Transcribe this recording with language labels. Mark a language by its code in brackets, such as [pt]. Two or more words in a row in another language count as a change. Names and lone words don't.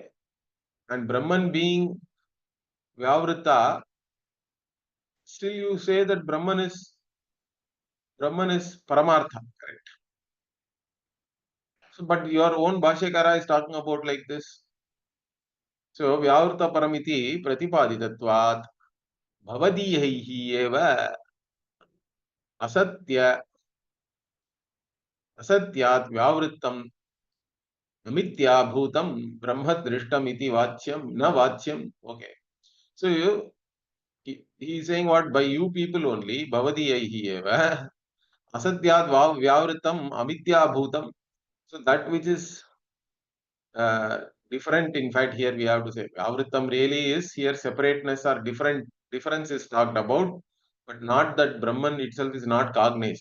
[en] And Brahman being Vyavritta, still you say that Brahman is Paramartha. Correct. So, but your own Bhashyakara is talking about like this. So, [sa] Vyavritta Paramiti Pratipaditattvat Bhavadiyaihi eva Asatya Asatyat Vyavrittam Namitya Bhutam Brahma Drishtam iti Vachyam Na Vachyam. [en] Okay. So, he is saying what? By you people only, [sa] Bhavadiyaihi eva Asatyat Vyavrittam Amitya Bhutam. [en] So, that which is different, in fact, here we have to say Vyavrittam really is here separateness or difference is talked about, but not that Brahman itself is not cognized.